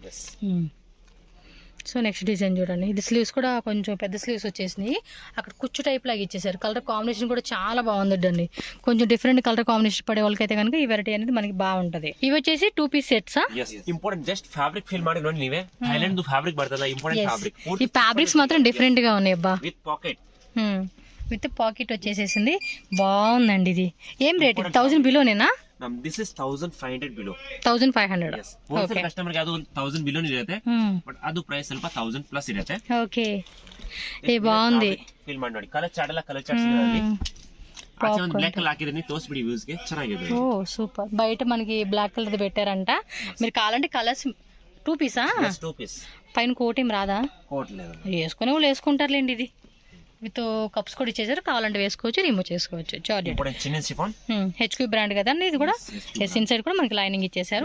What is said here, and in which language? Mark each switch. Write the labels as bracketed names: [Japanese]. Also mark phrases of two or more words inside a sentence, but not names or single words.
[English] so next design [Telugu] చూడండి, ఇది స్లీవ్స్ కూడా కొంచెం పెద్ద స్లీవ్స్ వచ్చేసినాయి, అక్కడ కుచ్చు టైప్ లాగా ఇచ్చేసారు. [English] colour combination [Telugu] కూడా చాలా బాగుందండి, కొంచెం [English] different colour combination [Telugu] పడే వాళ్ళకైతే కనుక ఈ వెరైటీ అనేది మనకి బాగుంటది. ఇవి వచ్చేసి 2 [English] piece sets. important just fabric feel [Kannada] ಮಾಡಿ ನೋಡಿ ನೀವೇ, [English] Thailand fabric [Kannada] ಬರ್ತಲ್ಲ, [English] important fabric. [Telugu] ఈ ఫ్యాబ్రిక్స్ మాత్రం డిఫరెంట్ గా ఉన్నాయి అబ్బా. [English] with pocket, with pocket [Telugu] వచ్చేసేసింది, బాగుందండి. ఇది ఏం రేట్? 1000 బిలోనేనా? [English] This is 1500 below. 1500. Yes. Wholesale customer [Kannada] ಗೆ ಅದು 1000 below ಇರುತ್ತೆ, ಬಟ್ ಅದು ಪ್ರೈಸ್ ಸ್ವಲ್ಪ 1000 ಪ್ಲಸ್ ಇರುತ್ತೆ. ಓಕೆ, [Telugu] ఏ బాగుంది. [Kannada] ಫೀಲ್ ಮಾಡಿ ನೋಡಿ, [English] colour chart [Kannada] ಎಲ್ಲ [English] colour charts [Kannada] ಇದೆ. ಆಚೆ ಒಂದು [English] black colour [Kannada] ಹಾಕಿದ್ದೀನಿ, ತೋರಿಸ್ಬಿಡಿ ವ್ಯೂಸ್ ಗೆ, ಚೆನ್ನಾಗಿದೆ. [Telugu] ఓ సూపర్, బయట మనకి [English] black colour [Telugu] పెట్టారంట. మీరు కావాలంటే కలర్స్ 2 పీసా? 2 పీస్. పైన కోట్ ఏం రాదా? కోట్ లేదు, వేసుకునే వాళ్ళు వేసుకుంటారులేండి. ఇది [English] with cups [Telugu] కూడా ఇచ్చేసారు, కావాలంటే వేసుకోవచ్చు, రిమూవ్ చేసుకోవచ్చు. జార్జెట్ హెచ్క్యూ బ్రాండ్ కదండి ఇది కూడా. [English] yes, inside [Telugu] కూడా మనకి లైనింగ్ ఇచ్చేసారు.